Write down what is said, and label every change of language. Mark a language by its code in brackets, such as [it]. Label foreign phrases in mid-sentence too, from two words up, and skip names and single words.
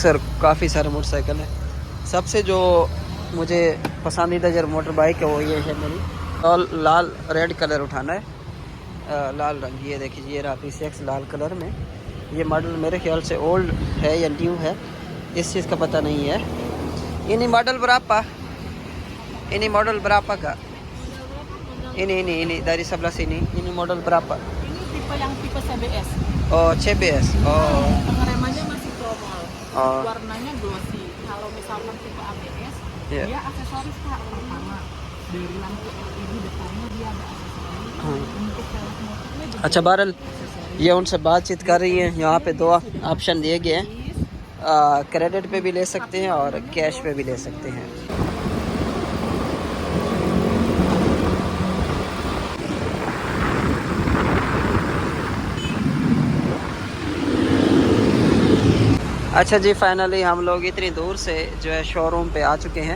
[hi] और काफ़ी सारे मोटरसाइकिल हैं। सबसे जो मुझे पसंदीदा जो [en] motor bike [hi] है वो ये है मेरी, और लाल [en] red color [hi] उठाना है, लाल रंग। ये देखिए, ये रहा PCX लाल कलर में। ये मॉडल मेरे ख्याल से ओल्ड है या न्यू है, इस चीज़ का पता नहीं है। [id] ini model berapa? Ini model berapa kak? Ini dari sebelah sini. Ini model berapa? Ini tipe yang tipe CBS. Oh CBS. Oh. Pengeremannya masih promol. Oh. Warnanya glossy. Kalau misalkan tipe ABS, [en] Yeah. [id] dia aksesoris kak. Pertama dari lampu LED depannya dia ada aksesoris. Untuk velg motornya juga [hi] अच्छा बहरहाल ये उनसे बातचीत कर रही हैं। यहाँ पे 2 ऑप्शन दिए गए हैं, क्रेडिट पे भी ले सकते हैं और कैश पे भी ले सकते हैं। अच्छा जी, फाइनली हम लोग इतनी दूर से जो है शोरूम पे आ चुके हैं।